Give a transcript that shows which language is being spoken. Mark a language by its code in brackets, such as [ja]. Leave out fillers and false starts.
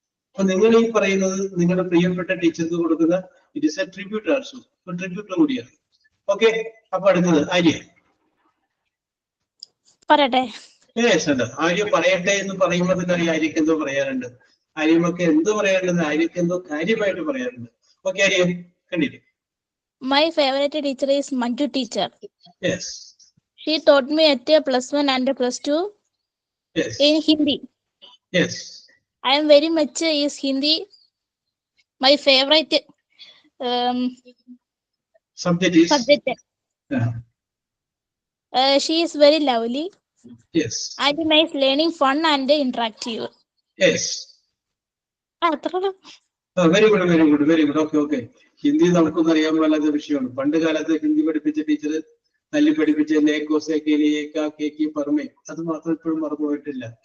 [ml] അപ്പൊ നിങ്ങൾ ഈ പറയുന്നത് നിങ്ങളുടെ പ്രിയപ്പെട്ട ടീച്ചർക്ക് കൊടുക്കുന്ന [en] it is a tribute also, [ml] ഒരു ട്രിബ്യൂട്ട് കൂടിയാണ്. ഓക്കെ, അപ്പൊ അടുത്തത് ആര്യ. പറയട്ടെ? ആര്യ പറയട്ടെ എന്ന് പറയുമ്പോൾ തന്നെ ആര്യക്ക് എന്തോ പറയാറുണ്ട്. ആര്യമൊക്കെ എന്തോ പറയാറുണ്ട്, ആര്യക്ക് എന്തോ കാര്യമായിട്ട് പറയാറുണ്ട്. ഓക്കെ ആര്യ, കണ്ടില്ലേ? [en] My favorite teacher is Manju teacher. Yes. She taught me at +1 and +2 yes. in Hindi. Yes. I am very much is Hindi. My favorite subject is. Yeah. She is very lovely. Yes. And nice, learning, fun and interactive. Yes. Very good, very good, very good. Okay okay. [ml] Hindi നമുക്കൊന്നും അറിയാൻ പാടില്ലാത്ത വിഷയമാണ്. പണ്ട് കാലത്ത് ഹിന്ദി പഠിപ്പിച്ച teacher തല്ലി പഠിപ്പിച്ച നേക്കോസേക്കേലിയേക്കി പറമേ, അത് മാത്രം ഇപ്പോഴും മറന്നു പോയിട്ടില്ല.